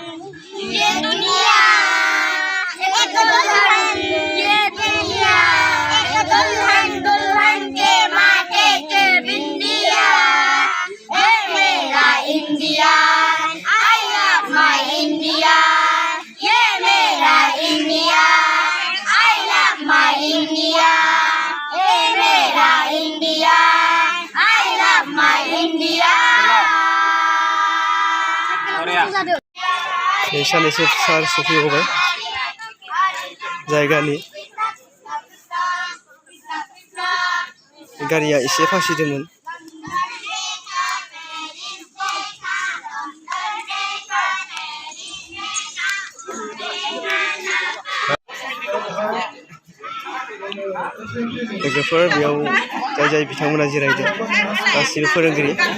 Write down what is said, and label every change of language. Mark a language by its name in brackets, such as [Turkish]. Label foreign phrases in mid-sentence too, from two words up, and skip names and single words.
[Hindi] ये दुनिया एक दुल्हन, ये दुनिया एक दुल्हन, दुल्हन के माथे के बिंदिया. है मेरा इंडिया, [English] I love my India. [Hindi] ये मेरा इंडिया, [English] I love my India. [Hindi] ये मेरा इंडिया, [English] I love my India. [Bodo] सानैसो सार सफैगौबाय जायगानि गारिया एसे फासिदोंमोन. लोगोफोर बेयाव जाय बिथांमोना जिरायदों गासिबो फोरोंगिरि.